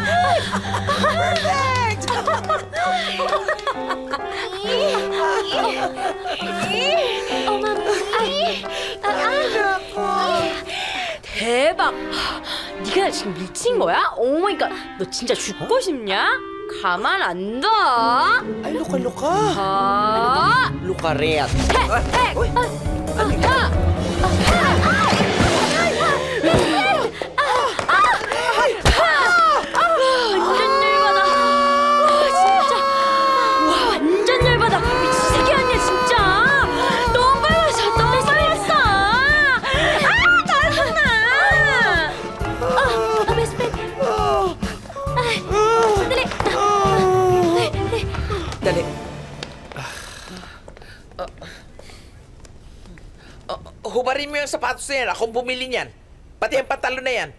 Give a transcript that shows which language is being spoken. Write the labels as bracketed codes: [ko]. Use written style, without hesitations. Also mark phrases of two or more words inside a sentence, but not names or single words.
[en] Perfect! Oh, mami! [ko] 대박! 네가 지금 미친 거야? [en] oh my god! [ko] 너 진짜 죽고 싶냐? 가만 안 둬! [tl] Ay, luka-luka. [ko] 아! [tl] Luka-ret. [ko] 완전 열받아! 와, 진짜! 와, 완전 열받아! 미친 새끼 아니야, 진짜! 너무 빨랐어, 너무 빨랐어! 아, 짜증나! [en] best friend! [tl] Ay, sandali! Dali. Hubarin mo yung sapatos na yan. Akong bumili niyan. Pati ang pantalon na yan.